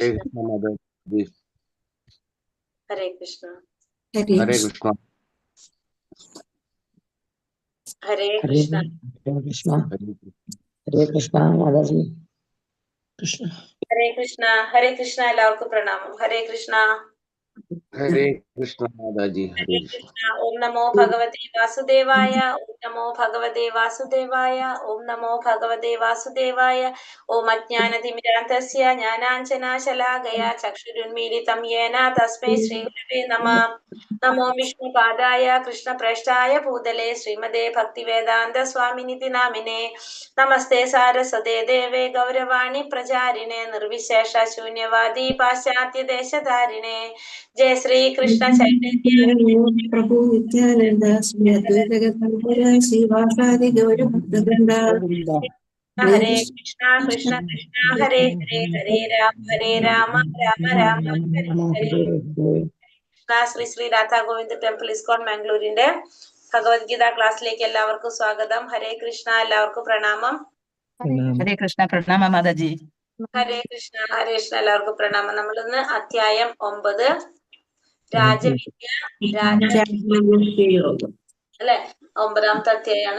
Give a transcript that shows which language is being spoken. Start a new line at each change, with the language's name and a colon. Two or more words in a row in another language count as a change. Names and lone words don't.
Hindi: कृष्ण कृष्ण माता जी। हरे कृष्ण हरे कृष्ण हरे हरे कृष्ण कृष्णा हरे कृष्ण हरे कृष्णा माता जी कृष्ण
Malayalam: हरे कृष्ण എല്ലാവർക്കും പ്രണാമം ഹരേ കൃഷ്ണ
Hindi: हरे कृष्ण माता जी। हरे हरे कृष्ण कृष्ण ओम
Sanskrit: नमो भगवते वासुदेवाय ओम नमो भगवते वासुदेवाय ओम नमो भगवते वासुदेवाय ओम अज्ञानतिमिरान्तस्य ज्ञानाञ्जनाशलाकया चक्षुरुन्मीलितं येन तस्मै श्रीगुरवे नमः नमो विष्णुपादाय कृष्णप्रेष्ठाय भूतले श्रीमते भक्तिवेदान्त स्वामिनिति नामिने नमस्ते सारस्वते देवे गौरवाणी प्रचारिणे निर्विशेष शून्यवादी पाश्चात्य देशधारिणे जय श्री कृष्ण चैतन्य प्रभु नित्यानंद श्री अद्वैत गदाधर श्रीवासादि गौर भक्तवृंद हरे कृष्णा कृष्ण कृष्ण हरे हरे हरे राम राम राम हरे हरे
Malayalam: കൃഷ്ണ ശ്രീ ശ്രീ രാധാ ഗോവിന്ദ് ടെമ്പിൾ ഇസ്കോൺ മാംഗ്ലൂരിന്റെ ഭഗവത്ഗീത ക്ലാസ്സിലേക്ക് എല്ലാവർക്കും സ്വാഗതം. ഹരേ കൃഷ്ണ, എല്ലാവർക്കും പ്രണാമം. ഹരേ കൃഷ്ണ പ്രണാമ മാതാജി. ഹരേ കൃഷ്ണ എല്ലാവർക്കും പ്രണാമം. നമ്മൾ ഇന്ന് അധ്യായം 9 രാജവിദ്യ അല്ലെ, 9ാമത്തെ അധ്യായമാണ്.